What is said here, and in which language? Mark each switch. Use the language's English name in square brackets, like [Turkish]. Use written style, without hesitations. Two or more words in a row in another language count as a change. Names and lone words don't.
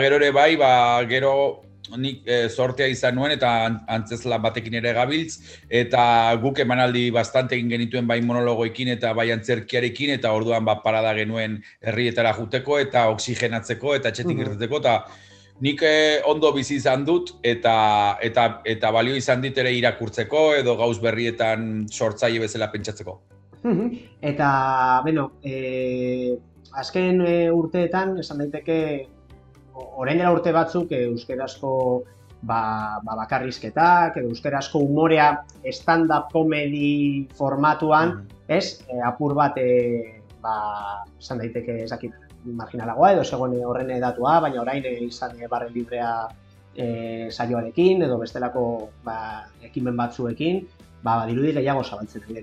[Basque] gero ere bai, gero nik sortea izan nuen eta antzeslan batekin ere gabiltz, eta guk emanaldi bastante egin genituen bai monologoekin eta bai antzerkiarekin, eta orduan parada genuen herrietara juteko eta oxigenatzeko eta etxetik irteteko, eta nik ondo bizi izan dut eta balio izan dit ere irakurtzeko edo gauz berrietan sortzaile bezala pentsatzeko. Eta, bueno, azken urteetan, esan daiteke, orain dela urte batzuk euskerazko bakarrizketak, edo euskerazko humorea [English] stand-up comedy [Basque] formatuan, apur bat, esan daiteke, ezakit, marginalagoa edo zegoen horren datua, baina orain izan barre librea saioarekin edo bestelako ekimen batzuekin, dirudi gehiago zabaltzen dira.